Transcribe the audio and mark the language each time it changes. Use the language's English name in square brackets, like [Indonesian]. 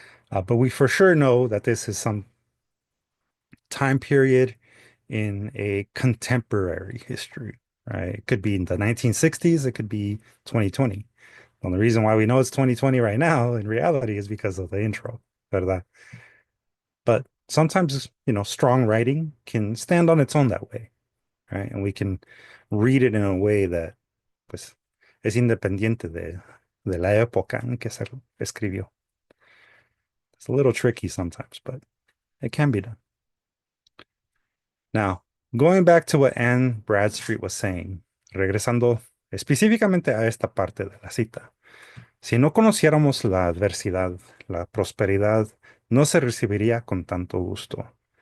[English] But we for sure know that this is some time period in a contemporary history, right? It could be in the 1960s, it could be 2020. Well, the reason why we know it's 2020 right now in reality is because of the intro, ¿verdad? But sometimes, strong writing can stand on its own that way, right? And we can read it in a way that, [Spanish] pues, es independiente de la época en que se escribió. [English] It's a little tricky sometimes, but it can be done. Now, going back to what Anne Bradstreet was saying, [Spanish] regresando específicamente a esta parte de la cita, si no conociéramos la adversidad, la prosperidad no se recibiría con tanto gusto.